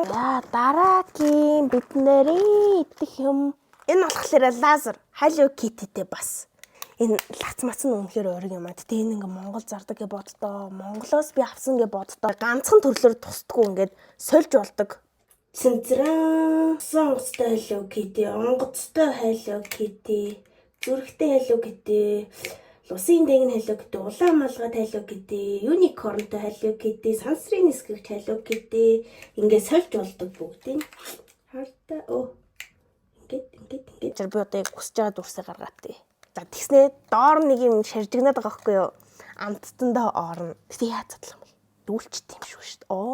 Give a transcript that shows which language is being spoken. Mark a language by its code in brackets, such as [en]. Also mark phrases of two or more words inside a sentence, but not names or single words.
[mn] За дараагийн бид нарын идэх юм. Энэ болохоор лазер. Hello Kitty-тэй бас. Энэ лац мац нь үнэхээр ориг юм аа. Гэтэ энэ ингээ Монгол зардаг гэж боддоо. Монголоос би авсан гэж боддоо. Ганцхан төрлөөр тусдаггүй ингээд сольж болдог. Цэнцрэн, сонгоцтой Hello Kitty, онгоцтой Hello Kitty, зүрхтэй Hello Kitty, лусын дэгн Hello Kitty, улаан малгайд Hello Kitty, unicornтой Hello Kitty, сансрын нисгэгч Hello Kitty ингээд сольж болдог бүгдийг. Хартаа ингээд. Би одоо яг хүсэж байгаа дүрсээ гаргаадээ. За тэгснээ доор нэг юм шаржигнаад байгаа байхгүй юу? Амттандаа орно. Тэгтээ яаж задлах юм бэ? Дүүлчт юм шүү дээ.